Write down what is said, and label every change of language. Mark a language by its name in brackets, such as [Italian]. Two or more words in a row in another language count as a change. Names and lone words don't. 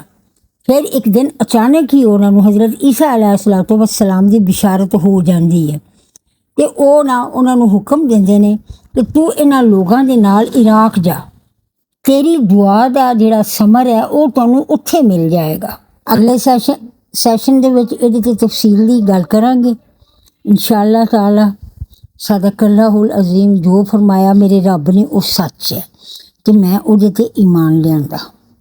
[Punjabi] ਫਿਰ ਇੱਕ ਦਿਨ ਅਚਾਨਕ ਹੀ ਉਹਨਾਂ ਨੂੰ ਹਜ਼ਰਤ ਈਸਾ [Arabic] عليه الصلاة والسلام [Punjabi] ਦੀ ਬਿਸ਼ਾਰਤ ਹੋ ਜਾਂਦੀ ਹੈ ਤੇ ਉਹ ਨਾ ਉਹਨਾਂ ਨੂੰ ਹੁਕਮ ਦਿੰਦੇ ਨੇ ਕਿ ਤੂੰ ਇਹਨਾਂ ਲੋਕਾਂ ਦੇ ਨਾਲ ਇਰਾਕ ਜਾ, ਤੇਰੀ ਦੁਆ ਦਾ ਜਿਹੜਾ ਸਮਰ ਹੈ ਉਹ ਤੁਹਾਨੂੰ ਉੱਥੇ ਮਿਲ ਜਾਏਗਾ। ਅਗਲੇ ਸੈਸ਼ਨ ਦੇ ਵਿੱਚ ਇਹਦੀ ਤੇ ਤਫਸੀਲ ਦੀ ਗੱਲ ਕਰਾਂਗੇ [Arabic] إن شاء الله تعالى. صدق الله العظيم. [Urdu] جو فرمایا میرے رب نے وہ سچ ہے تو میں [Punjabi] ਉਹਦੇ ਤੇ ਈਮਾਨ ਲਿਆਂਦਾ।